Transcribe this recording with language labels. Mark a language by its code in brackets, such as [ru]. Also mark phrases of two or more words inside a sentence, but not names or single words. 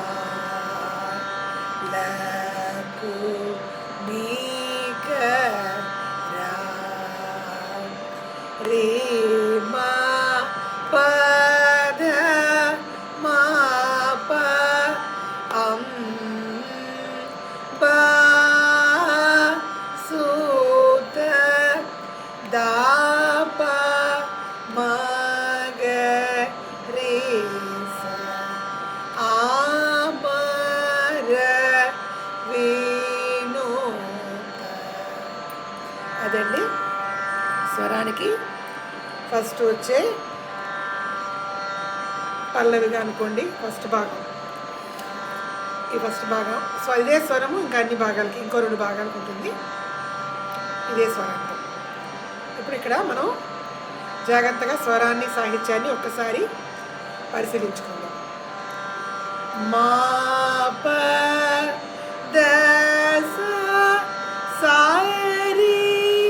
[te] la ku ni ka ra re ma pa da ma pa ba su da da pa ma ga re sa amara vinota. అదండి స్వరానికి ఫస్ట్ వచ్చే పల్లవిగా అనుకోండి. ఫస్ట్ భాగం ఈ ఫస్ట్ భాగం. సో ఇదే స్వరము ఇంకా అన్ని భాగాలకి ఇంకో 2 భాగాలకు ఉంటుంది ఇదే స్వరంతో. ఇప్పుడు ఇక్కడ మనం జాగ్రత్తగా స్వరాన్ని సాహిత్యాన్ని ఒక్కసారి పరిశీలించుకుందాం. మా ప ద స sa re